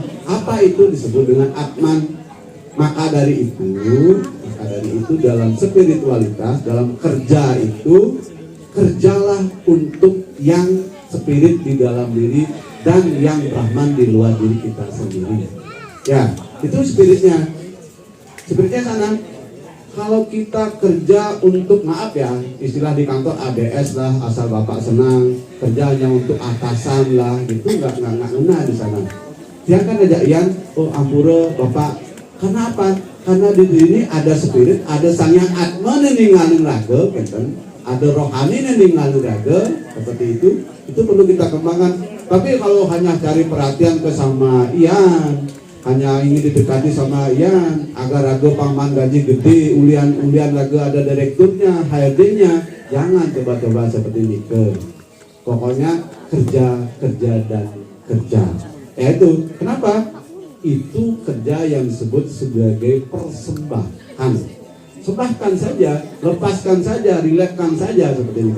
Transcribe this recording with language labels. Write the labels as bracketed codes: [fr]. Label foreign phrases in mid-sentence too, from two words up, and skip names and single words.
[id] Apa itu disebut dengan atman? Maka dari itu dalam spiritualitas, dalam kerja itu kerjalah untuk yang spirit di dalam diri dan yang Brahman di luar diri kita sendiri. Ya, itu spiritnya. Spiritnya sana. Kalau kita kerja untuk maaf ya, istilah di kantor ABS lah, asal bapak senang, kerja hanya untuk atasan lah, itu nggak ngena di sana. Dia kan ajak Ian, oh ampura bapak. Karena apa? Karena di sini ada spirit, ada sang yang atma ninggalin raga, kan? Ada rohani ninggalin raga, seperti itu perlu kita kembangkan. Tapi kalau hanya cari perhatian ke sama Ian, hanya ingin didekati sama Ian, agar raga paman gaji gede, [ban] ulian raga [id] ada direkturnya, HRD-nya, jangan coba-coba seperti ini ke. Pokoknya kerja dan kerja. Itu kenapa? Itu kerja yang disebut sebagai persembahan. sembahkan saja, lepaskan saja, rilekskan saja seperti itu.